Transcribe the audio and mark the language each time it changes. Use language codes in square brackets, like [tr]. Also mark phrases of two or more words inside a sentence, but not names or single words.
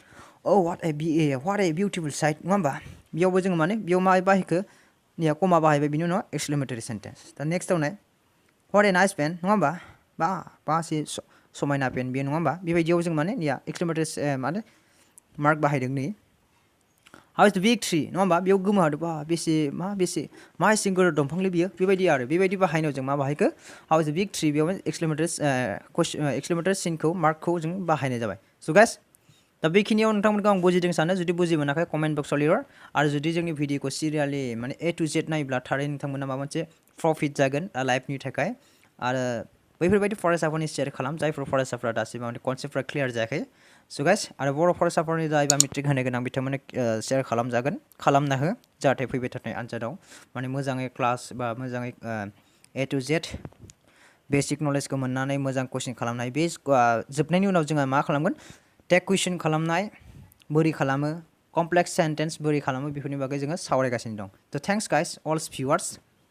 [en] what a beautiful sight [brx] नङा होमबा बेयावबो जोङो माने बेयाव मा बाहायखो निया कमा बाहायबाय बिनि उनाव [en] exclamatory sentence [brx] दा नेक्स्टआव नाय [en] what a nice pen [brx] नङा होमबा बा समायना पेन बेयो नङा होमबा बेबायदियाव जों माने निया एक्सक्लेमेटरि माने मार्क बाहायदों नै [en] how is the big tree [brx] नङा होमबा बेयाव गोमोहादों बा मा एसे गोदोर दंफांलै बियो बेबायदि आरो बेबायदि बाहायनायाव जों मा बाहायखो [en] how is the big tree [brx] बेयाव एक्सक्लेमेटरि सिनखौ मार्कखौ जों बाहायनाय जाबाय [en] so guys [brx] दा बेखिनियाव नोंथांमोनखौ आं बुजिदों सानो जुदि बुजि मोनाखै [en] comment box [brx] लिर आरो जुदि जोंनि भिडिअखौ सिरियालि माने [en] A to Z [brx] नायोब्ला थारै नोंथांमोना माबा मोनसे प्रफिट जागोन लाइफनि थाखाय आरो बैफोरबायदि फरायसाफोरनि शेयार खालाम जायफोर फरायसाफोरा दासिम माने कनसेप्टफ्रा क्लियार जायाखै [en] so guys [brx] आरो बर' फरायसाफोरनि जायबा मेट्रिक होनो गोनां बिथांमोननो शेयार खालामना हो जाहाथे फैबाय थानाय आनजादाव माने मोजाङै क्लास बा मोजाङै [en] A to Z basic knowledge [brx] मोननानै मोजां कुइसन खालामनाय बे जोबनायनि उनाव जोंहा मा खालामगोन टेक कुइसन खालामनाय बोरै खालामो [en] complex sentence [brx] बोरै खालामो बेफोरनि बागै जोङो सावरायगासिनो दं [en] so thanks guys all viewers